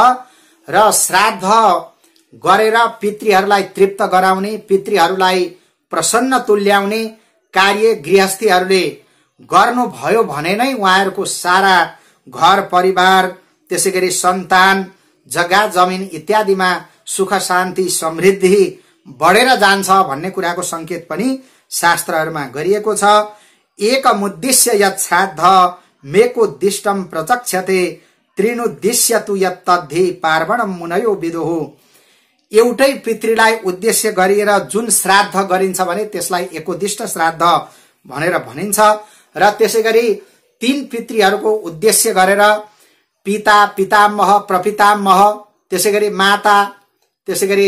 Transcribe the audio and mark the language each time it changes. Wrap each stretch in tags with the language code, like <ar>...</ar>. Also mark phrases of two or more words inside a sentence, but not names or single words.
<ne>र श्राद्ध गरेर पितृहरूलाई तृप्त गराउने, पितृहरूलाई प्रसन्न तुल्याउने कार्य गृहस्थीहरूले गर्नुभयो भने नै उहाँहरूको सारा घर परिवार, त्यसैगरी सन्तान, जग्गा जमिन इत्यादिमा सुख शान्ति समृद्धि बढेर जान्छ भन्ने कुराको संकेत पनि शास्त्रहरूमा गरिएको छ।</ne> <sa>एकमुद्दिश्य यत् श्राद्ध मेकोद्दिष्टम प्रचक्षते त्रिनुद्दिश्य तु यत् तद्धि पार्वणम मुनयो विदुः।</sa> <ne>एउटै पितृलाई उद्देश्य गरिएर जुन श्राद्ध गरिन्छ भने त्यसलाई एकोद्दिष्ट श्राद्ध भनेर भनिन्छ र त्यसैगरी 3 पितृहरूको उद्देश्य गरेर पिता, पितामह, प्रपितामह, त्यसैगरी माता, त्यसैगरी</ne>